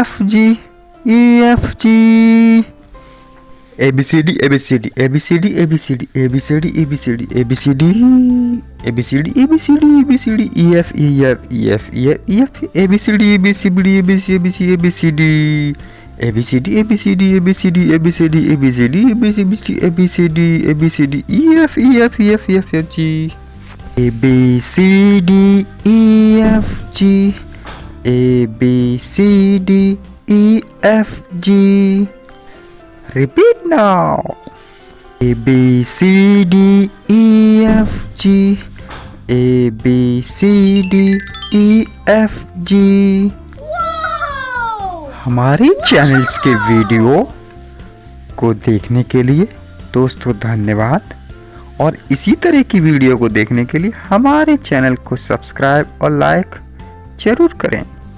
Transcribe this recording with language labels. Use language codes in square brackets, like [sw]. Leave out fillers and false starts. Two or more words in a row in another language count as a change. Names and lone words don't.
[en] G, E, F, G. ABCD, ABCD, ABCD, ABCD, ABCD, ABCD, ABCD, ABCD, ABCD, ABCD, EF, EF, EF, EF, ABCD, ABCD, ABC, ABC, ABCD, ABCD, ABCD, ABCD, ABCD, ABCD, ABCD, ABCD, ABCD, EF, EF, EF, EF, G. A B C D E F G, A B C D E F G. Repeat now. A B C D E F G, A B C D E F G. [hi] हमारे चैनल्स के वीडियो को देखने के लिए दोस्तों धन्यवाद, और इसी तरह की वीडियो को देखने के लिए हमारे चैनल को सब्सक्राइब और लाइक जरूर करें।